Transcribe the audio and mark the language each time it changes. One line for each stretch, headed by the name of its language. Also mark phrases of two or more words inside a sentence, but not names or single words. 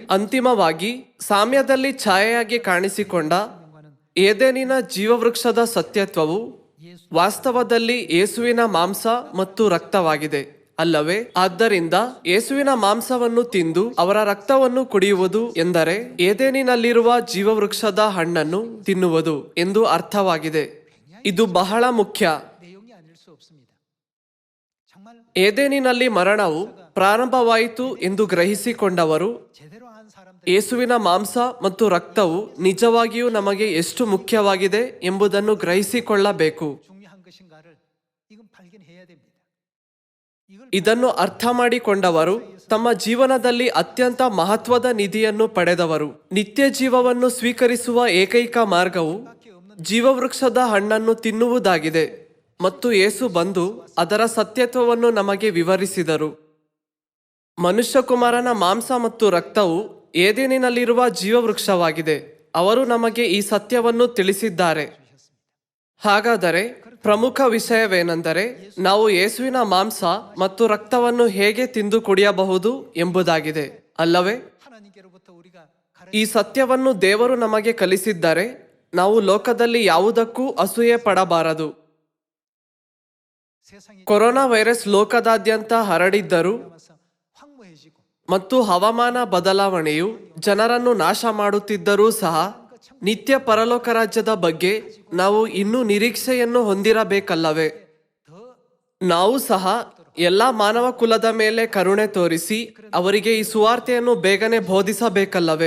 Kannada: ಅಂತಿಮವಾಗಿ ಸಾಮ್ಯದಲ್ಲಿ ಛಾಯೆಯಾಗಿ ಕಾಣಿಸಿಕೊಂಡ ಏದೇನಿನ ಜೀವವೃಕ್ಷದ ಸತ್ಯತ್ವವು ವಾಸ್ತವದಲ್ಲಿ ಯೇಸುವಿನ ಮಾಂಸ ಮತ್ತು ರಕ್ತವಾಗಿದೆ, ಅಲ್ಲವೇ? ಆದ್ದರಿಂದ ಯೇಸುವಿನ ಮಾಂಸವನ್ನು ತಿಂದು ಅವರ ರಕ್ತವನ್ನು ಕುಡಿಯುವುದು ಎಂದರೆ ಏದೇನಿನಲ್ಲಿರುವ ಜೀವವೃಕ್ಷದ ಹಣ್ಣನ್ನು ತಿನ್ನುವುದು ಎಂದು ಅರ್ಥವಾಗಿದೆ. ಇದು ಬಹಳ ಮುಖ್ಯ.
Korean: 내용이 아닐 수 없습니다. 정말
Kannada: ಏದೇನಿನಲ್ಲಿ ಮರಣವು ಪ್ರಾರಂಭವಾಯಿತು ಎಂದು ಗ್ರಹಿಸಿಕೊಂಡವರು
Korean: 제대로 한 사람들
Kannada: ಯೇಸುವಿನ ಮಾಂಸ ಮತ್ತು ರಕ್ತವು ನಿಜವಾಗಿಯೂ ನಮಗೆ ಎಷ್ಟು ಮುಖ್ಯವಾಗಿದೆ ಎಂಬುದನ್ನು ಗ್ರಹಿಸಿಕೊಳ್ಳಬೇಕು.
Korean: 중요한 것인가를 이건 발견해야 됩니다. 이걸
Kannada: ಇದನ್ನು ಅರ್ಥ ಮಾಡಿಕೊಂಡವರು ತಮ್ಮ ಜೀವನದಲ್ಲಿ ಅತ್ಯಂತ ಮಹತ್ವದ ನಿಧಿಯನ್ನು ಪಡೆದವರು. ನಿತ್ಯ ಜೀವವನ್ನು ಸ್ವೀಕರಿಸುವ ಏಕೈಕ ಮಾರ್ಗವು ಜೀವವೃಕ್ಷದ ಹಣ್ಣನ್ನು ತಿನ್ನುವುದಾಗಿದೆ ಮತ್ತು ಯೇಸು ಬಂದು ಅದರ ಸತ್ಯತ್ವವನ್ನು ನಮಗೆ ವಿವರಿಸಿದರು. ಮನುಷ್ಯಕುಮಾರನ ಮಾಂಸ ಮತ್ತು ರಕ್ತವು ಏದೇನಿನಲ್ಲಿರುವ ಜೀವವೃಕ್ಷವಾಗಿದೆ. ಅವರು ನಮಗೆ ಈ ಸತ್ಯವನ್ನು ತಿಳಿಸಿದ್ದಾರೆ. ಹಾಗಾದರೆ ಪ್ರಮುಖ ವಿಷಯವೇನೆಂದರೆ ನಾವು ಯೇಸುವಿನ ಮಾಂಸ ಮತ್ತು ರಕ್ತವನ್ನು ಹೇಗೆ ತಿಂದು ಕುಡಿಯಬಹುದು ಎಂಬುದಾಗಿದೆ, ಅಲ್ಲವೇ?
Korean: 하나님께로부터 우리가
Kannada: ಈ ಸತ್ಯವನ್ನು ದೇವರು ನಮಗೆ ಕಲಿಸಿದ್ದಾರೆ. ನಾವು ಲೋಕದಲ್ಲಿ ಯಾವುದಕ್ಕೂ ಅಸೂಯೆ ಪಡಬಾರದು.
Korean: 세상이
Kannada: ಕೊರೋನಾ ವೈರಸ್ ಲೋಕದಾದ್ಯಂತ ಹರಡಿದ್ದರೂ
Korean: 와서 황무해지고
Kannada: ಮತ್ತು ಹವಾಮಾನ ಬದಲಾವಣೆಯು ಜನರನ್ನು ನಾಶ ಮಾಡುತ್ತಿದ್ದರೂ ಸಹ ನಿತ್ಯ ಪರಲೋಕ ರಾಜ್ಯದ ಬಗ್ಗೆ ನಾವು ಇನ್ನೂ ನಿರೀಕ್ಷೆಯನ್ನು ಹೊಂದಿರಬೇಕಲ್ಲವೇ? ನಾವು ಸಹ ಎಲ್ಲ ಮಾನವ ಕುಲದ ಮೇಲೆ ಕರುಣೆ ತೋರಿಸಿ ಅವರಿಗೆ ಈ ಸುವಾರ್ತೆಯನ್ನು ಬೇಗನೆ ಬೋಧಿಸಬೇಕಲ್ಲವೇ?